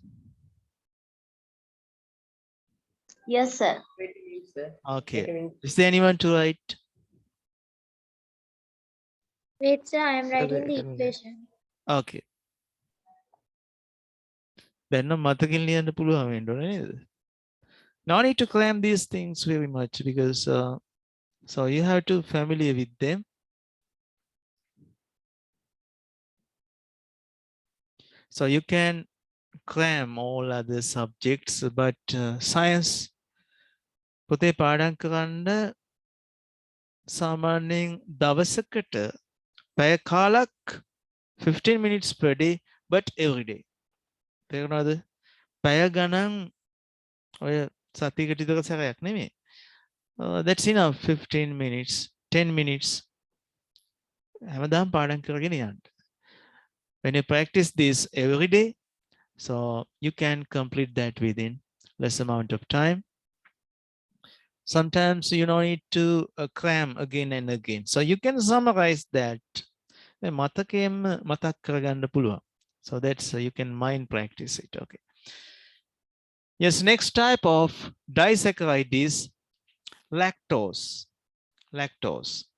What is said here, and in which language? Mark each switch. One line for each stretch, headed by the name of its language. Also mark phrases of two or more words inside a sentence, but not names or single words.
English: Yes, sir. Okay. Is there anyone to write? Wait, sir, I am writing the equation. Okay. Then no
Sinhala: මතකින් ලියන්න පුළුවන් වෙන්න ඕනේ නේද?
English: No need to cram these things very much because so you have to familiar with them. So you can cram all other subjects, but science
Sinhala: පොතේ පාඩම් කරන්න සාමාන්‍යයෙන් දවසකට පැය කාලක්
English: 15 minutes per day, but every day.
Sinhala: තේරුණාද? පැය ගණන් ඔය සතියකට විතර සැරයක් නෙමෙයි.
English: That's enough. 15 minutes, 10 minutes.
Sinhala: හැමදාම පාඩම් කරගෙන යන්න.
English: When you practice this every day, so you can complete that within less amount of time. Sometimes you don't need to cram again and again. So you can summarize that.
Sinhala: මතකයෙන්ම මතක් කරගන්න පුළුවන්.
English: So that's you can mind practice it. Okay. Yes, next type of disaccharide is lactose. Lactose.